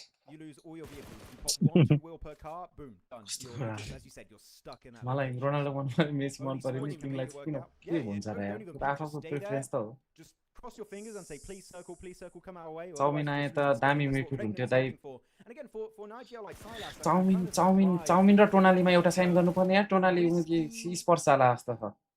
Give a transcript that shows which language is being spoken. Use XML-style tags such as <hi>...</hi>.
<en>You lose all your vehicles. You pop 1, 2 wheel per car, boom, done. As you said, you're stuck in that.</en> <ne>मलाई Ronaldo मन पर्यो Messi मन पर्यो नि तिमीलाई किन के हुन्छ र यार आफूको प्रेफरेन्स त हो</ne> <en>Just cross your fingers and say please circle come our way.</en> <ne>Chowmein आए त दामी मिडफिल्ड हुन्थ्यो दाइ</ne> <en>And again for Nigeria like Silas.</en> <ne>Chowmein र टोनालीमा एउटा साइन गर्नुपर्ने यार टोनाली उनकी स्पर्श जाला जस्तो छ</ne>